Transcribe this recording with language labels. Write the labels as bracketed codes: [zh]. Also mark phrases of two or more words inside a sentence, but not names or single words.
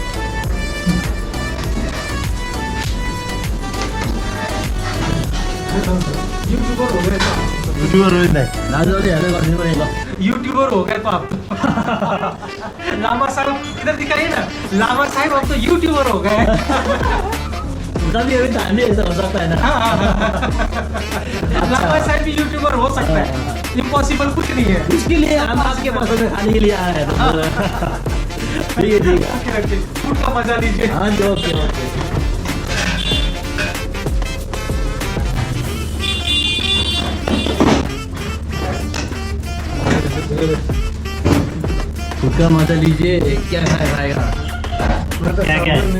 [ne] युट्युबर हो नि दाजुले हेर्दै गरिदिनु पऱ्यो ल [hi] यूट्यूबर हो गए तो आप लामा साहब इधर दिखाइए ना लामा साहब अब तो यूट्यूबर हो गए तभी अभी धाने ऐसा हो सकता है ना लामा साहब भी यूट्यूबर हो सकता है इम्पॉसिबल कुछ नहीं है इसके लिए हम आपके पास खाने के लिए आए हैं ठीक है ठीक है फूड का मजा लीजिए हाँ जी [en] OK OK [hi] फूड का मजा लीजिए क्या खाएगा क्या क्या